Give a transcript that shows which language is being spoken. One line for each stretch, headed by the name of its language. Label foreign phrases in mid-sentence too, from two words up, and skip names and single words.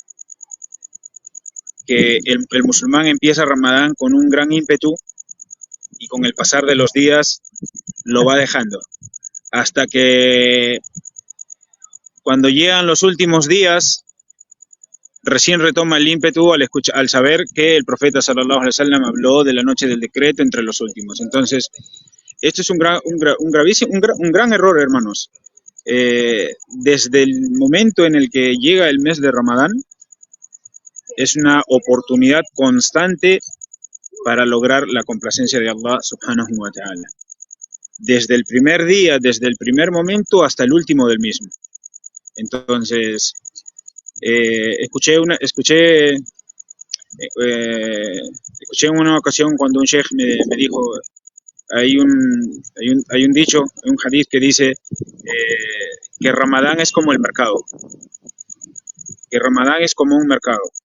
Spanish: Que el musulmán empieza Ramadán con un gran ímpetu y con el pasar de los días lo va dejando. Hasta que cuando llegan los últimos días, recién retoma el ímpetu al saber que el profeta
Arabic: صلى الله عليه وسلم
Spanish: habló de la noche del decreto entre los últimos. Entonces, esto es un gran error, hermanos. Desde el momento en el que llega el mes de Ramadán, es una oportunidad constante para lograr la complacencia de Allah
Arabic: سبحانه وتعالى.
Spanish: Desde el primer día, desde el primer momento hasta el último del mismo. Entonces, escuché en una ocasión cuando un sheikh me dijo, hay un dicho, un hadith que dice que Ramadán es como el mercado, que Ramadán es como un mercado.